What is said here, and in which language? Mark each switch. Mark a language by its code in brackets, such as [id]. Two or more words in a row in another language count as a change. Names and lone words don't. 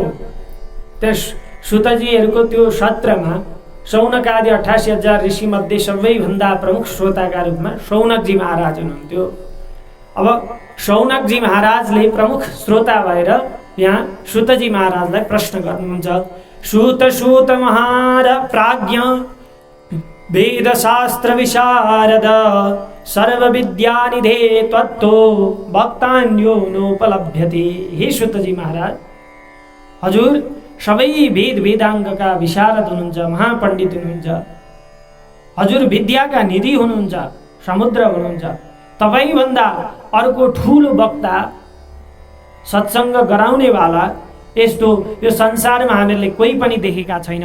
[ne] त्यस सुतजीहरूको त्यो सत्रमा शौनकादि 88,000 ऋषिमध्ये सबैभन्दा प्रमुख श्रोताका रूपमा शौनकजी महाराज हुनुहुन्थ्यो। अब शौनकजी महाराजले प्रमुख श्रोता भएर यहाँ सुतजी महाराजलाई प्रश्न गर्नुहुन्छ। [sa] सूत महार प्राज्ञ वेदशास्त्र विशारद सर्वविद्यानिधे त्वत्तो भक्तान्यो नोपलभ्यते। [ne] हे सुतजी महाराज, हजुर सबै वेद वेदाङ्गका विशारद हुनुहुन्छ, महापण्डित हुनुहुन्छ, हजुर विद्याका निधि हुनुहुन्छ, समुद्र हुनुहुन्छ। तपाईभन्दा अर्को ठुलो वक्ता, सत्सङ्ग गराउनेवाला यस्तो यो संसारमा हामीले कोही पनि देखेका छैनौँ।